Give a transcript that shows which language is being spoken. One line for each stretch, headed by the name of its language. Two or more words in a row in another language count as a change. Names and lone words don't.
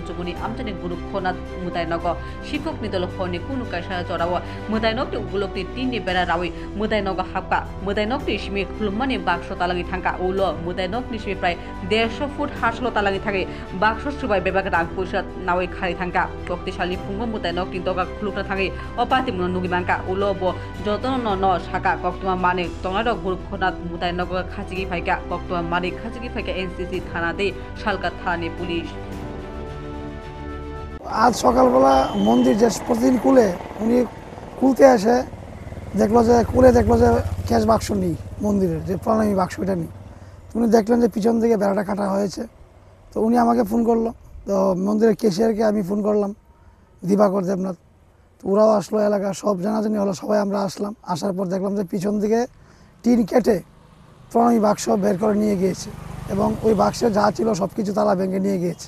Kok Borok: चमुनि आमचनि ग्रुप खोनात मुताइनोक सिककनि दल खनि कुनु कायसा जराव मुताइनोक उगुलकनि टीनि बेरा रावै मुताइनोक हाबका मुताइनोक सिमि खुलुमनि बाक्स तालाङि थांका उलो मुताइनोक सिमि प्राय 150 फुट हासल तालाङि थाङै बाक्स सुबाय बेबाग रां पैसा नावै खारि थांका शक्तिशाली फुंगो मुताइनोक दगा खुलुकना थाङै अपातेमु नुगिमांका उलो बो जतन न साका कक्तमा माने तंगार ग्रुप खोनात मुताइनोक खाजिगि फाइका कक्तमा माने खाजिगि फाइका एनसीसी थाना दे शालका थाने पुलिश।
Bangla: आज সকালবেলা মন্দির যে প্রতিদিন খুলে উনি খুলতে আসে দেখলো যে ক্যাশ বাক্স নেই মন্দিরের যে প্রণামী বাক্স এটা নেই। উনি দেখলেন যে পিছন থেকে বেড়াটা কাটা হয়েছে তো উনি আমাকে ফোন করলো তো মন্দিরের ক্যাশিয়ারকে আমি ফোন করলাম দিবাকর দেবনাথ তো ওরাও আসলো এলাকা সব জানাজানি হলো সবাই আমরা আসলাম আসার পর দেখলাম যে পিছন দিকে টিন কেটে প্রণামী বাক্স বের করে নিয়ে গিয়েছে এবং ওই বাক্সে যা ছিল সব কিছু তালা ভেঙে নিয়ে গিয়েছে।